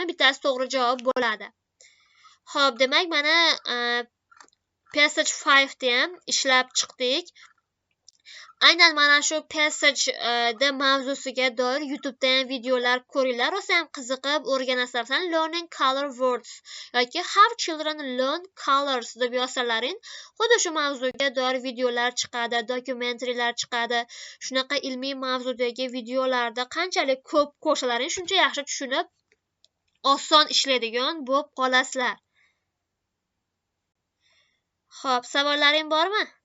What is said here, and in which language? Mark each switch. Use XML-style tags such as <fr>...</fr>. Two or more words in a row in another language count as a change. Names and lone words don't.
<uz>Bittasi to'g'ri javob bo'ladi. Xo'p, demak mana Passage 5 ni ham ishlab chiqdik. Aynan mana shu Passage da mavzusiga doir YouTube da ham videolar ko'ringlar, rosa ham qiziqib o'rganasizlar.</uz> <en>Learning color words</en> <uz>yoki</uz> <en>How children learn colors</en> <uz>deb yozsalaring, xuddi shu mavzuga doir videolar chiqadi, dokumentariyalar chiqadi. Shunaqa ilmiy mavzudagi videolarda qanchalik ko'p ko'rsalaring, shuncha yaxshi tushunib, oson ishlaydigan bo'lib qolasizlar. Xo'p, savollaring bormi?</uz>